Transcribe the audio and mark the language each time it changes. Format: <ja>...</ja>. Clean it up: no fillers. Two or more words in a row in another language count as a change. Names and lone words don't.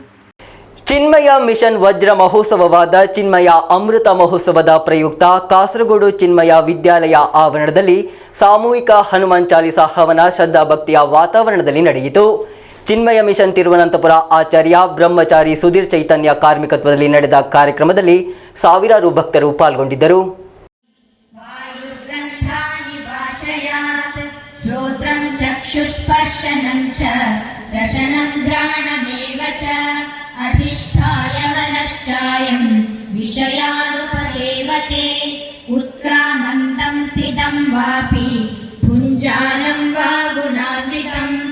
<kn>ಚಿನ್ಮಯ ಮಿಷನ್ ವಜ್ರ ಮಹೋತ್ಸವವಾದ ಚಿನ್ಮಯ ಅಮೃತ ಮಹೋತ್ಸವದ ಪ್ರಯುಕ್ತ ಕಾಸರಗೋಡು ಚಿನ್ಮಯ ವಿದ್ಯಾಲಯ ಆವರಣದಲ್ಲಿ ಸಾಮೂಹಿಕ ಹನುಮಾನ್ ಚಾಲಿಸಾ ಹವನ ಶ್ರದ್ಧಾಭಕ್ತಿಯ ವಾತಾವರಣದಲ್ಲಿ ನಡೆಯಿತು. ಚಿನ್ಮಯ ಮಿಷನ್ ತಿರುವನಂತಪುರ ಆಚಾರ್ಯ ಬ್ರಹ್ಮಚಾರಿ ಸುಧೀರ್ ಚೈತನ್ಯ ಕಾರ್ಮಿಕತ್ವದಲ್ಲಿ ನಡೆದ ಕಾರ್ಯಕ್ರಮದಲ್ಲಿ ಸಾವಿರಾರು ಭಕ್ತರು ಪಾಲ್ಗೊಂಡಿದ್ದರು.</kn> <sa>श्रोत्रं चक्षुस्पर्शनं च रसनं घ्राणमेव च अधिष्ठाय मनश्चायं विषयानुपसेवते उत्क्रामन्तं स्थितं वापि भुञ्जानं वा गुणान्वितं</sa>